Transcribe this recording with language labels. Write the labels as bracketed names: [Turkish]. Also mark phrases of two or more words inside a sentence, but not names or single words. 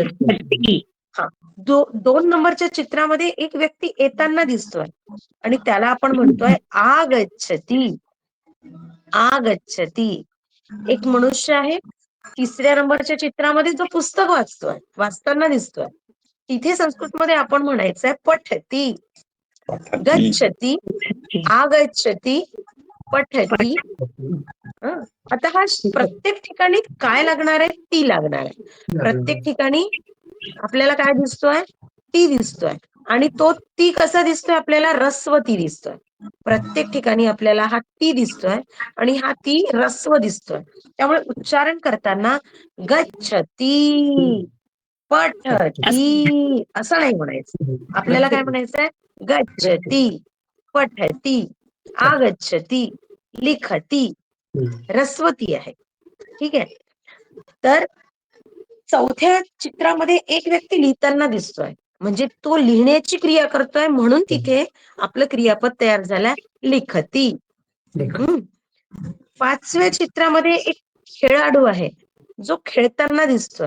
[Marathi] हा, 2 नंबरच्या चित्रामध्ये एक व्यक्ती येताना दिसतोय आणि त्याला आपण म्हणतोय आगच्छती. आगच्छती. एक मनुष्य आहे 3ऱ्या नंबरच्या चित्रामध्ये जो पुस्तक वाचताना दिसतोय, तिथे संस्कृतमध्ये आपण म्हणायचंय पठती. [Sanskrit] गच्छती, आगच्छती, पठती. [Marathi] आता हा प्रत्येक ठिकाणी काय लागणार आहे? ती लागणार आहे. प्रत्येक ठिकाणी आपल्याला काय दिसतोय? ती दिसतोय. आणि तो ती कसा दिसतोय? आपल्याला रस्वती दिसतोय. प्रत्येक ठिकाणी आपल्याला हा ती दिसतोय आणि हा ती रस्व दिसतोय. त्यामुळे उच्चारण करताना गच्छती, पठती असं नाही म्हणायचं. आपल्याला काय म्हणायचंय? [Sanskrit] गच्छती, पठती, आगच्छती, लिखती. [Marathi] रस्वती आहे. ठीक आहे. तर 4थ्या चित्रामध्ये एक व्यक्ती लिहिताना दिसतोय, म्हणजे तो लिहिण्याची क्रिया करतोय म्हणून तिथे आपलं क्रियापद तयार झालंय लिखती. 5व्या चित्रामध्ये एक खेळाडू आहे जो खेळताना दिसतोय.